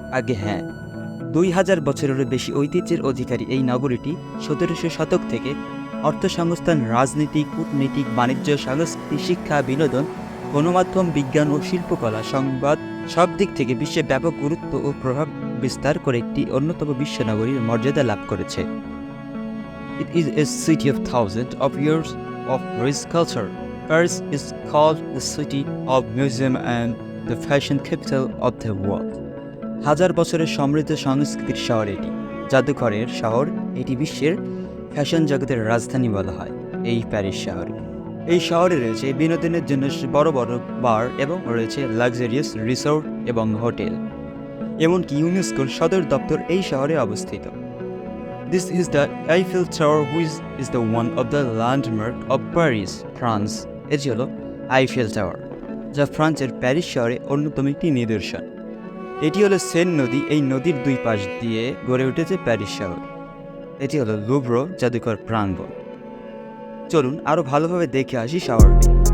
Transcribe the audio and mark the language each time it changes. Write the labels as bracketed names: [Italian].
[Bangla] আগে হ্যাঁ, 2000 বছরেরও বেশি ঐতিহ্যের অধিকারী এই নগরীটি 1700 শতক থেকে অর্থসংস্থান, রাজনীতি, কূটনীতিক, বাণিজ্য, সংস্কৃতি, শিক্ষা, বিনোদন, গণমাধ্যম, বিজ্ঞান ও শিল্পকলা, সংবাদ সব দিক থেকে বিশ্বে ব্যাপক গুরুত্ব ও প্রভাব বিস্তার করে একটি অন্যতম বিশ্বনগরীর মর্যাদা লাভ করেছে। [English] It is a city of thousands of years of rich culture. Paris is called the city of museum and the fashion capital of the world. [Bangla] হাজার বছরের সমৃদ্ধ সংস্কৃতির শহর এটি, জাদুঘরের শহর। এটি বিশ্বের ফ্যাশন জগতের রাজধানী বলা হয় এই প্যারিস শহরে। এই শহরে রয়েছে বিনোদনের জন্য বড় বড় বার এবং রয়েছে লাক্সারিয়াস রিসোর্ট এবং হোটেল। এমনকি ইউনেস্কোর সদর দপ্তর এই শহরে অবস্থিত। [English] This is the Eiffel Tower, which is the one of the landmark of Paris, France. [Bangla] এটি হলো আইফেল টাওয়ার, যা ফ্রান্সের প্যারিস শহরে অন্যতম একটি নিদর্শন। এটি হলো সেন নদী। এই নদীর দুই পাশ দিয়ে গড়ে উঠেছে প্যারিস শহর। এটি হলো লুভ্র জাদুঘর প্রাঙ্গণ। চলুন আরও ভালোভাবে দেখে আসি শহরটি।